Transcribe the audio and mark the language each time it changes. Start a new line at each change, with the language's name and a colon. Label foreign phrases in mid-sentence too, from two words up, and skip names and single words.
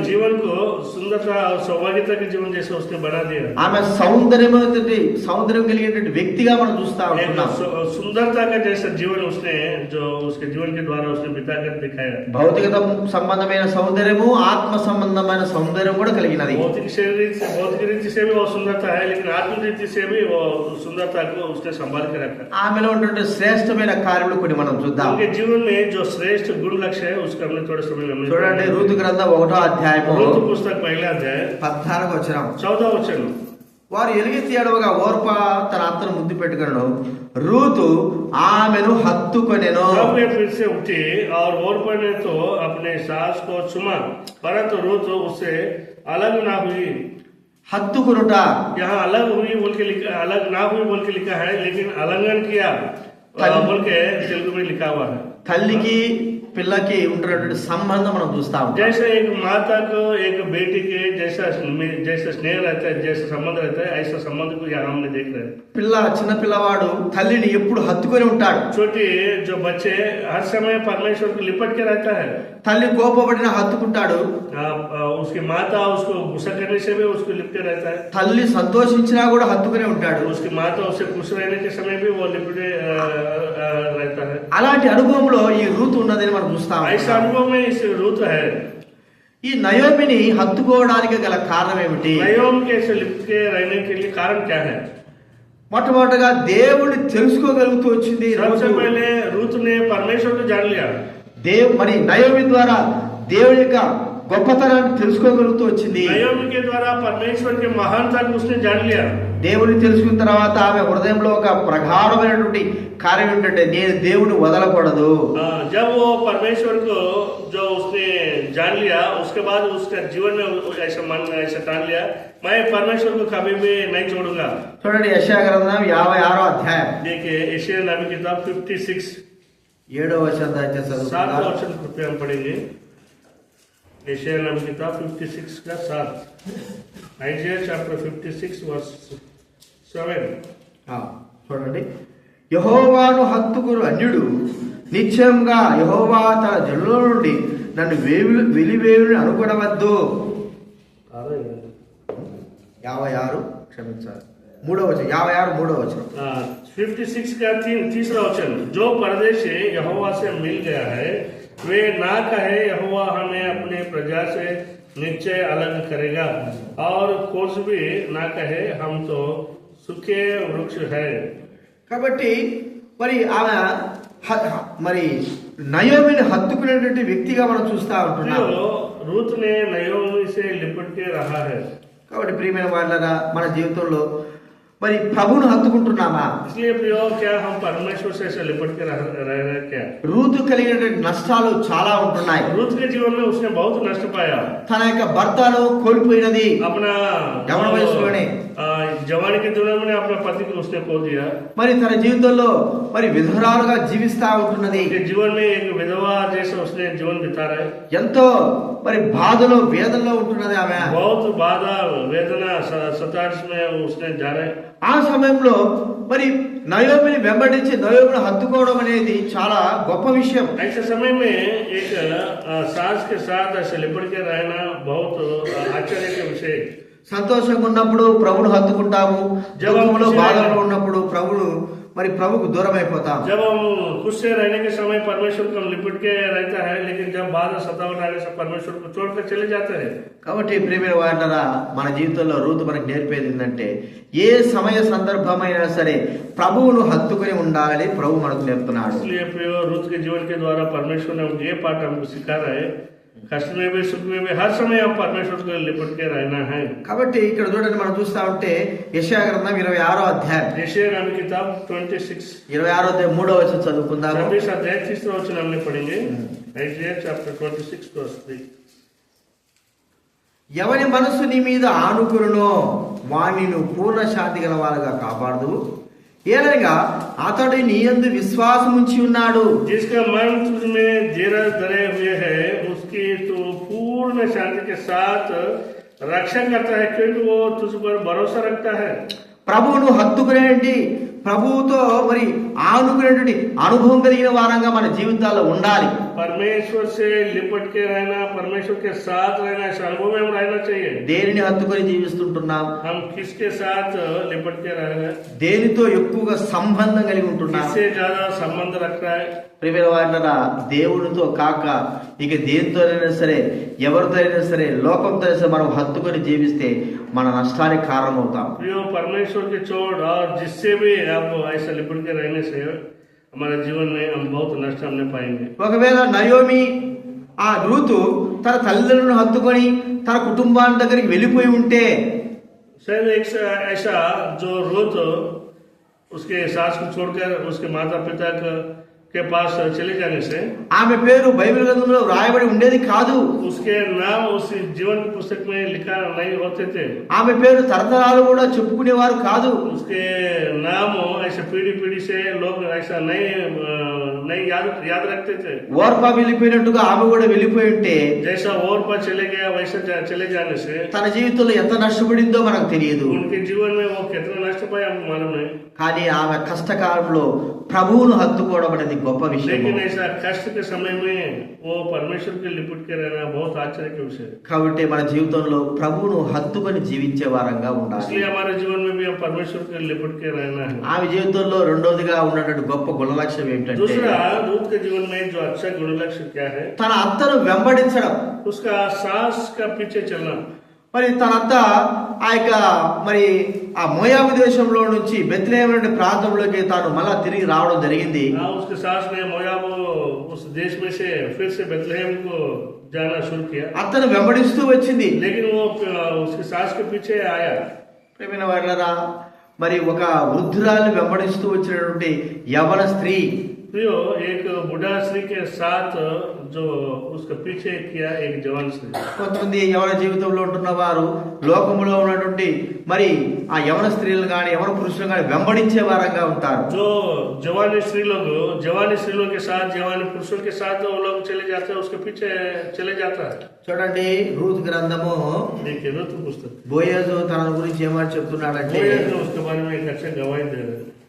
Telugu: ఆమె సౌందర్యం కలిగినటువంటి వ్యక్తిగా మనం చూస్తా ఉంటున్నాం. భౌతిక సంబంధమైన సౌందర్యము, ఆత్మ సంబంధమైన సౌందర్యం కూడా కలిగినది.
Hindi: सुंदरता है, लेकिन आत्मिक रीति से भी वो सुंदरता को उसने संभाल के रखा.
Telugu: ఆమెలో ఉన్నటువంటి శ్రేష్టమైన కార్యములు కొన్ని మనం చూద్దాం.
Hindi: उनके जीवन में जो श्रेष्ठ गुण लक्ष्य है उसका हमने थोड़ा समय में
Telugu: చూడండి. రూతు గ్రంథం 1వ అధ్యాయము,
Hindi: रूत पुस्तक पहला अध्याय
Telugu: 14వ వచనం. 14వ వచనం. వారు ఎలుగెత్తి ఏడవగా ఓర్పా తన అత్తను ముద్దు పెట్టుకొనెను, రూతు ఆమెను హత్తుకొనెను.
Hindi: फिर से उठी और ओरपा ने तो अपने सास को चुमा, परंतु रूत उससे अलग ना हुई.
Telugu: హత్తుకునుట,
Hindi: यहाँ अलग हुई बोल के लिखा, अलग ना हुई बोल के लिखा है, लेकिन अलंघन किया बोल के तेलुगु में लिखा हुआ है.
Telugu: తల్లికి పిల్లకి ఉన్నటువంటి సంబంధం మనం చూస్తాం.
Hindi: जैसे एक माता को एक बेटी के जैसा स्नेह रहता है, जैसा संबंध रहता है, ऐसा संबंध को यहाँ हमने देख रहे हैं.
Telugu: చిన్న పిల్లవాడు తల్లిని ఎప్పుడు హత్తుకొని ఉంటాడు.
Hindi: छोटी जो बच्चे हर समय परमेश्वर को लिपट के रहता है.
Telugu: తల్లి కోపపడిన హత్తుకుంటాడు.
Hindi: उसकी माता उसको गुस्सा करने से भी उसको लिपटे रहता है.
Telugu: తల్లి సంతోషించినా కూడా హత్తుకునే ఉంటాడు.
Hindi: उसकी माता उससे खुश रहने के समय भी वो लिपटे रहता है.
Telugu: అలాంటి అనుభవంలో ఈ రూతు ఉన్నదని మనం చూస్తాం.
Hindi: ऐसा अनुभव में इस रूत है.
Telugu: ఈ నయోమిని హత్తుకోవడానికి గల కారణం ఏమిటి?
Hindi: నయోమి के लिपट के रहने के लिए कारण क्या है?
Telugu: మొట్టమొదటిగా దేవుడిని తెలుసుకోగలుగుతూ వచ్చింది.
Hindi: सबसे पहले रूत ने परमेश्वर को जान लिया.
Telugu: మరి నయోమి ద్వారా దేవుడి యొక్క గొప్పతనాన్ని తెలుసుకోగలుగుతూ వచ్చింది.
Hindi: నయోమి के द्वारा परमेश्वर के महानता को उसने जान लिया.
Telugu: దేవుడిని తెలుసుకున్న తర్వాత ఆమె హృదయంలో ఒక ప్రగాఢమైనటువంటి కార్యం ఏంటంటే నేను దేవుని వదలకూడదు.
Hindi: जब वो परमेश्वर को जो उसने जान लिया, उसके बाद उसका जीवन में ऐसा मन ऐसा ठान लिया, मैं परमेश्वर को कभी भी नहीं छोड़ूंगा.
Telugu: చూడండి యెషయా గ్రంథం 56వ అధ్యాయం.
Hindi: देखिए यशायाह नबी किताब 56
Telugu: 7వ వచనం దయచేసి చదువుకుందాం. 7వ వచనం
Hindi: कृपया हम पढ़ेंगे. यशायाह नबी किताब 56 का 7.
English: Isaiah chapter 56 verse 7.
Telugu: చూడండి. యెహోవాను హత్తుకుని అన్యుడు నిశ్చయంగా యెహోవా తన జనుల నుండి నన్ను వెలివేయుని అనుకొనవద్దు. 56 క్షమించాలి 3వ వచనం 56 3వ వచనం
Hindi: 56 का तीसरा वचन, जो परदेशी यहोवा से मिल गया है वे ना कहे यहोवा हमें अपने प्रजा से निश्चय अलग करेगा, और कोर्स भी ना कहे हम तो सूखे वृक्ष है।
Telugu: కాబట్టి మరి ఆమె మరి నయోమిని హత్తుకునేటువంటి వ్యక్తిగా మనం చూస్తా ఉంటున్నాం.
Hindi: रूत ने नयोमी से लिपट के रहा है.
Telugu: కాబట్టి ప్రియమైన వాళ్ళరా, మన జీవితంలో మరి ప్రభువును హత్తుకుంటున్నామా?
Hindi: इसलिए प्रियो, क्या हम परमेश्वर से लिपट के रह रहे हैं क्या?
Telugu: రూతు కలిగినటువంటి నష్టాలు చాలా ఉంటున్నాయి.
Hindi: रूत के जीवन में उसने बहुत नष्ट पाया.
Telugu: తన యొక్క భర్తను కోల్పోయినది
Hindi: अपना
Telugu: యవన వయసులోనే.
Hindi: जवानी के दिनों में अपने पति को उसने खो दिया.
Telugu: మరి తన జీవితంలో మరి విధవరాలుగా జీవిస్తా ఉంటున్నది.
Hindi: जीवन में एक विधवा जैसा उसने जीवन बिता रहा है.
Telugu: ఎంతో మరి బాధలో వేదనలో ఉంటున్నది ఆమె.
Hindi: बहुत बाधा वेदना सताश में उसने जा रहा है.
Telugu: ఆ సమయంలో మరి నయోమిని వెంబడించి నయోమిని హత్తుకోవడం అనేది చాలా గొప్ప విషయం.
Hindi: ऐसे समय में एक सास के साथ ऐसे लिपट के रहना बहुत आश्चर्य के विषय.
Telugu: సంతోషంగా ఉన్నప్పుడు ప్రభువును హత్తుకుంటాము, దుఃఖంలో బాధలో ఉన్నప్పుడు ప్రభుకు దూరం అయిపోతాం.
Hindi: जब हम खुश से रहने के समय परमेश्वर को लिपट के रहता है, लेकिन जब बाधा सतावट आने से परमेश्वर को छोड़कर चले जाते हैं.
Telugu: కాబట్టి ప్రియమైన వారలారా, మన జీవితంలో రూతు మనకు నేర్పేది ఏంటంటే ఏ సమయ సందర్భమైనా సరే ప్రభువును హత్తుకుని ఉండాలని ప్రభు మనకు నేర్పుతున్నాడు.
Hindi: इसलिए प्रियो, रूत के जीवन के द्वारा परमेश्वर ने ये पाठ हमको सिखा रहा है, कष्ट में भी सुख में भी हर समय हम परमेश्वर को लिपट के रहना है.
Telugu: కాబట్టి ఇక్కడ చూడండి, మనం చూస్తా ఉంటే యెషయా గ్రంథం 26వ అధ్యాయం,
Hindi: यशायाह नबी किताब 26
Telugu: 26వ అధ్యాయం 3వ వచనం చదువుకుందాము.
Hindi: 26 अध्याय 3 वचन हमने पढ़ेंगे. यशायाह
English: chapter 26 verse 3.
Telugu: ఎవని మనసు నీ మీద ఆనుకురునో వాణ్ణి నువ్వు పూర్ణ శాంతి గల వారుగా కాపాడదు, ఏలనగా అతడు నీ యందు విశ్వాసం ఉంచి ఉన్నాడు.
Hindi: जिसका मन तुझ में धीरज धरे हुए है, उसकी तू पूर्ण शांति के साथ रक्षा करता है, क्योंकि वो तुझ पर भरोसा रखता है.
Telugu: ప్రభువును హత్తుకునేటి, ప్రభువుతో మరి ఆనుకునేటువంటి అనుభవం కలిగిన వారంగా మన జీవితాల్లో ఉండాలి.
Hindi: परमेश्वर से लिपट के रहना, परमेश्वर के साथ रहना, इस अनुभव में हम रहना चाहिए.
Telugu: దేనిని హత్తుకొని జీవిస్తుంటున్నాం?
Hindi: हम किसके साथ लिपट के रह रहे हैं?
Telugu: దేనితో ఎక్కువగా సంబంధం కలిగి ఉంటున్నాం?
Hindi: किससे ज्यादा संबंध रखता है?
Telugu: ప్రియమైన వారలారా, దేవునితో కాక ఇక దేనితోనైనా సరే, ఎవరితో అయినా సరే, లోకంతో అయినా సరే మనం హత్తుకొని జీవిస్తే మన నష్టానికి కారణమవుతాం.
Hindi: प्रियो, परमेश्वर के छोड़ और जिससे भी आप ऐसा लिपट के रहने से हमारे जीवन में हम बहुत नष्ट हमने पाएंगे.
Telugu: ఒకవేళ నయోమి ఆ రూతు తన తల్లిదండ్రులను హత్తుకొని తన కుటుంబాన్ని దగ్గరికి వెళ్ళిపోయి ఉంటే,
Hindi: शायद एक ऐसा जो रूत उसके सास को छोड़कर उसके माता पिता के पास चले जाने से
Telugu: ఆమె పేరు బైబిల్ గ్రంథంలో రాయబడి ఉండేది కాదు.
Hindi: उसके नाम उस जीवन की पुस्तक में लिखा नहीं होते थे.
Telugu: ఆమె పేరు తరతరాలు కూడా చెప్పుకునేవారు కాదు.
Hindi: उसके नाम ऐसे पीढ़ी पीढ़ी से लोग ऐसा नहीं याद रखते थे.
Telugu: ఓర్పా వెళ్ళిపోయినట్టుగా ఆమె కూడా వెళ్ళిపోయి ఉంటే
Hindi: जैसा और पर चले गया वैसा चले जाने से
Telugu: తన జీవితంలో ఎంత నష్టపడిందో మనకు తెలియదు.
Hindi: उनके जीवन में वो कितना नष्ट पाया हमको मालूम नहीं.
Telugu: కానీ ఆమె కష్టకాలంలో ప్రభువును హత్తుకోవడం అనేది గొప్ప విషయం.
Hindi: लेकिन ऐसा कष्ट के समय में वो परमेश्वर के लिपट के रहना बहुत आश्चर्य के विषय.
Telugu: కాబట్టి మన జీవితంలో ప్రభువును హత్తుకొని జీవించే వారంగా ఉండాలి.
Hindi: इसलिए हमारे जीवन में भी हम परमेश्वर के लिपट के रहना है.
Telugu: ఆమె జీవితంలో రెండోదిగా ఉన్నటువంటి గొప్ప గుణలక్షణం ఏంటంటే,
Hindi: दूसरा, रूत के जीवन में जो अच्छा गुण लक्ष्य क्या है?
Telugu: తన అత్తను వెంబడించడం.
Hindi: उसका सास का पीछे चलना.
Telugu: మరి తనంతా ఆ యొక్క మరి ఆ మోయాబు దేశంలో నుంచి బెత్లెహేము అనే ప్రాంతంలోకి తాను మళ్ళా తిరిగి రావడం జరిగింది.
Hindi: उसके सास ने मोयाब उस देश में से फिर से बेथलेहम को जाना शुरू किया.
Telugu: అత్తను వెంబడిస్తూ వచ్చింది.
Hindi: लेकिन वो उसके सास के पीछे आया.
Telugu: ప్రియమైన వారలారా, మరి ఒక వృద్ధురాలు వెంబడిస్తూ వచ్చినటువంటి యవన స్త్రీ
Hindi: प्रियो, एक बुढ़ा स्त्री के साथ जो उसके पीछे किया एक जवान स्त्री.
Telugu: కొంతమంది యవన జీవితంలో ఉంటున్న వారు లోకములో ఉన్నటువంటి మరి ఆ యవన స్త్రీలు కానీ యవన పురుషులు కానీ వెంబడించే వారంగా ఉంటారు.
Hindi: जो जवानी स्त्री लोग के साथ, जवानी पुरुषों के साथ वो लोग चले जाते हैं, उसके पीछे चले जाता है.
Telugu: చూడండి, రూత్ గ్రంథము
Hindi: देखिए, रूत पुस्तक
Telugu: బోయజు తన గురించి ఏమని చెప్తున్నాడంటే,
Hindi: उसके बारे में एक अच्छा गवाही दे रहे हैं.